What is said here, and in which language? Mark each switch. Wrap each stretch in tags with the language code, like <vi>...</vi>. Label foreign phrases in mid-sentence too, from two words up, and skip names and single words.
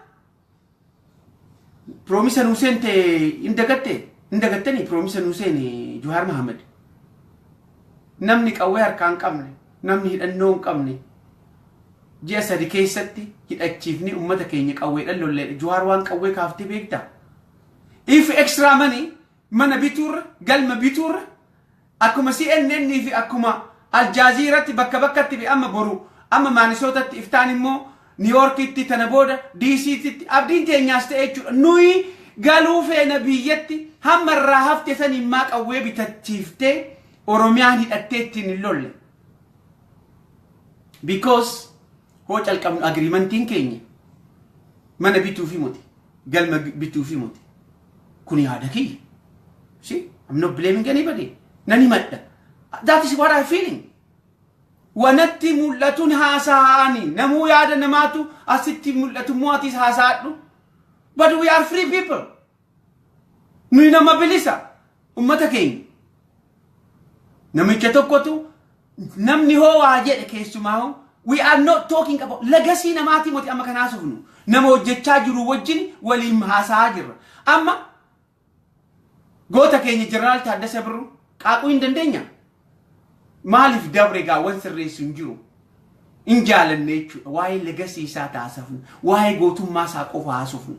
<om>promise Hussein te indagattani promise Hussein Juhar Muhammad namni qawwee harkaan qabne namni hidhannoo qabne ji'a sadi keessatti hidhachiifni ummata keenya qawweedhaan lollee Juhar waan qawwee kaafti beekta</om> <en>if extra money</en> <om>mana bitur galma bitur akuma CNN fi akuma Al Jazeera bakka bi amma boru amma Minnesota iftaan immoo New York itti tanaboda DC itti abdiin teenyaas ta'e jechuudha nuyi galuu feena biyyatti hamma irraa hafte san immaa qawwee bitachiifte Oromiyaan hidhatteetti hin lolle because ho calqabnu agreementiin keenya mana bituu fi moti galma bituu fi moti kuni yaada kiyya</om> <en>see I'm not blaming anybody</en> <om>nani madda</om> <en>that is what I'm feeling</en> <om>wanatti mul'atun haasaani namu yaada namatu asitti mul'atu muatis haasaadhu</om> <en>but we are free people</en> <om>nuyi nama bilisa ummata keenya namicha tokkotu namni hoo waa jedhe keessumaa</om> <en>we are not talking about legacy</en> <om>namati moti amma kana haasofnu nama hojjechaa jiru wajjin waliin haasaa jirra amma goota keenya General Taddasee Birruu qaaquu hin dandeenya Maalif dabre gaawwan sirreessu hin jiru. In jaalanne jechuudha. Waa'ee legasii isaa taasifnu. Waa'ee gootummaa isaa qofa haasofnu.</om>